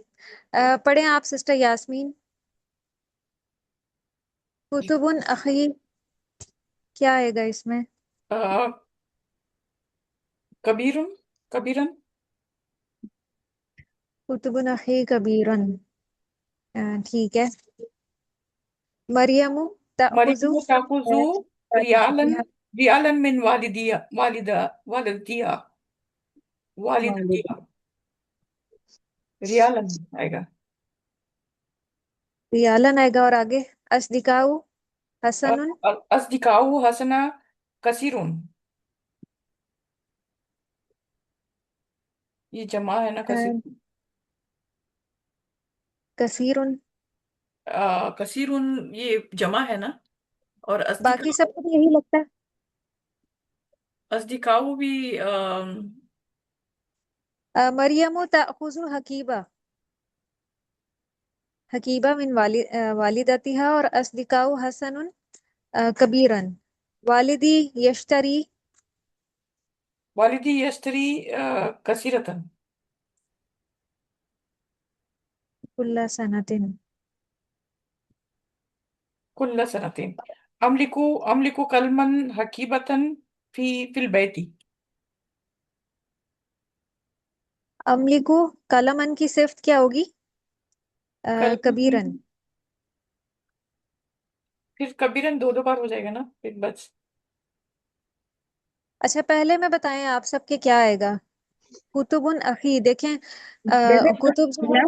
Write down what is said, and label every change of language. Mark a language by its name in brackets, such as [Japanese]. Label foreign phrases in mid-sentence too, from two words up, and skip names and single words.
[Urdu] پڑھیں آپ سسٹر یاسمین۔ [Arabic] کتب اخی [Urdu] کیا آئے گا اس میں؟ [Arabic] کبیرن کبیرن کتب اخی کبیرن، [Urdu] ٹھیک ہے۔ [Arabic] مریم تأخذ مریم تاخذو ریالن من والدتیا ریالن [Urdu] آئے گا۔ ریالن آئے گا، اور آگے [Arabic] اصدقاؤ حسن، اصدقاؤ حسنا کثیرن، [Urdu] یہ جمع ہے نا کثیر، [Arabic] کثیرن، [Urdu] کثیرن یہ جمع ہے نا، اور باقی سب کو بھی یہی لگتا ہے۔ اصدقاؤ بھی [Arabic] مریم تأخذ حکیبہ، حکیبہ من والدتها، اور اصدقاؤ حسن کبیرن، والدی یشتری والدی یشتری کثیرتن، کل سنۃ، کل سنتین، املکو کلمن حکیبتن فی البیتی، املکو کلمن [Urdu] کی صفت کیا ہوگی؟ [Arabic] کلمن، کبیرن۔ [Urdu] پھر کبیرن دو بار ہو جائے گا نا، پھر بس اچھا پہلے میں بتائیں آپ سب کے کیا آئے گا؟ [Arabic] کتب اخی، [Urdu] دیکھیں کتب جو ہے